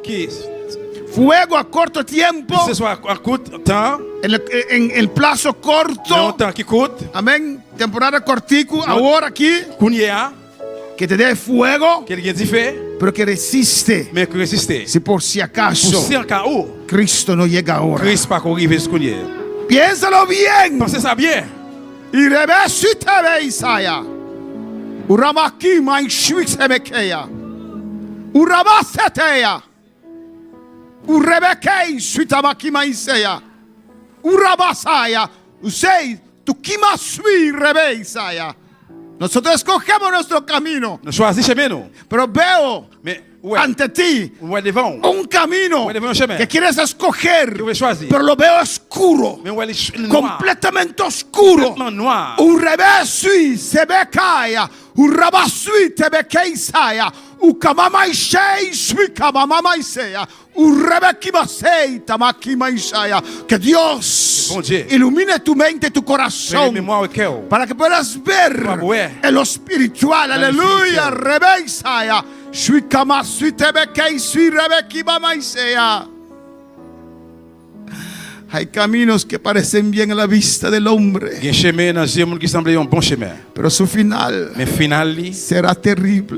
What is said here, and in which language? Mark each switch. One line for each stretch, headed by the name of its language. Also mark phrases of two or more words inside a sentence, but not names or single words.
Spanish: Fuego a corto tiempo, en el plazo corto, amén, temporada cortico, ahora aquí, que te dé fuego, pero que resiste, si por si acaso Cristo no llega ahora. Piénsalo bien. Y revésite Isaia. Uramaki maishwixemekeya. Urabaseteya. Urebekei suitamaki maiseya. Urabasaya. Usei tukimasui rebeisaya. Nosotros escogemos nuestro camino. Pero veo ante ti un camino que quieres escoger, pero lo veo oscuro, completamente oscuro. Urebesui sebekaya. Urabasui tebekeisaya. Ukamamaishei suikamamaisaya. Que Dios ilumine tu mente y tu corazón para que puedas ver en lo espiritual. Aleluya. Rebeisaya. Hay caminos que parecen bien a la vista del hombre, pero su final será terrible.